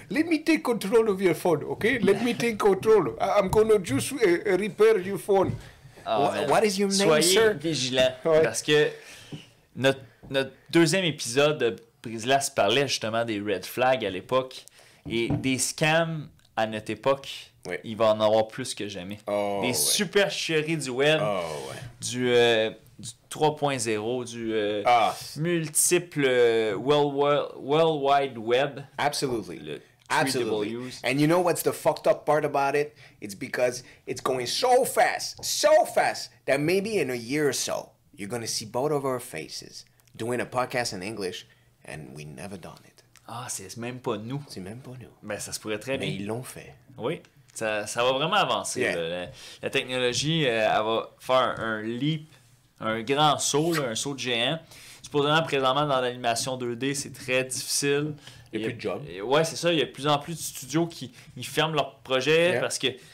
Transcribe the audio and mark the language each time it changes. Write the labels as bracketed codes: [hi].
[en] Let me take control of your phone, okay? Let me take control. I'm gonna just repair your phone. What is your name, [fr] soyez [en] sir? [fr] vigilants. Ouais. Parce que notre deuxième épisode de Brise-Glace parlait justement des red flags à l'époque. Et des scams à notre époque, il va en avoir plus que jamais. Des supercheries du web, du 3.0, du multiple World Wide Web. [en] Absolutely. Absolutely. And you know what's the fucked up part about it? It's because it's going so fast, that maybe in a year or so, you're going to see both of our faces doing a podcast in English, and we never done it. [fr] Ah, c'est même pas nous. C'est même pas nous. Ben, ça se pourrait très bien. Mais ils l'ont fait. Oui, ça va vraiment avancer. Yeah. La technologie, elle va faire un leap, un grand saut, un saut de géant. Supposément, présentement, dans l'animation 2D, c'est très difficile. Il n'y a plus de job. Ouais, c'est ça. Il y a de plus en plus de studios qui ferment leurs projets parce que...